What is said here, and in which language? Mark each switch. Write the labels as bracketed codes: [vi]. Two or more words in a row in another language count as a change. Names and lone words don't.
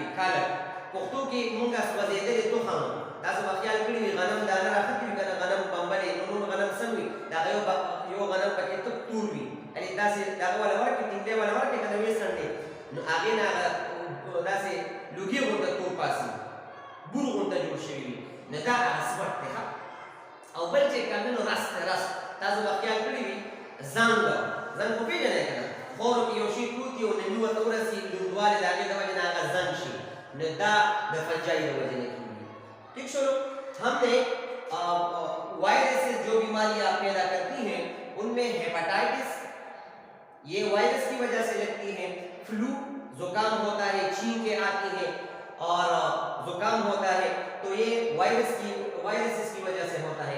[ps] کالک پښتو کې موږ سوځېدلې تخم. تاسو به خیال کړي وي غنم دانه راخطي وي که نه، غنم بمبلې نو نور غنم سم وي، د هغه یو غنم پکې تک تور وي، یعنې داسې دغه والا ورکړي ټینګلی والا ورکړي که نه ویې څنډې نو هغې نه هغه داسې لوګي غونته تور پاسي، بور غونته جوړ شوي وي. نو دا هغه سمټ دی. او بل چې کوم دی نو رس دی. رس تاسو به خیال کړي وي زنګ خو پېژنئ که نه؟ خاورو کې یو شي پروت وي او نمي ورته ورسي لوندوالی د هغې د وجې نه هغه زنګ شي. نو دا د فنجای د وجې نه کېږي. ٹھیک شو؟ [ur] ہم نے وائرسز جو بیماریاں پیدا کرتی ہیں ان میں ہیپاٹائٹس یہ وائرس کی وجہ سے لگتی ہے، فلو زکام ہوتا ہے، چھینکیں آتی ہیں اور زکام ہوتا ہے تو یہ وائرسز کی وجہ سے ہوتا ہے.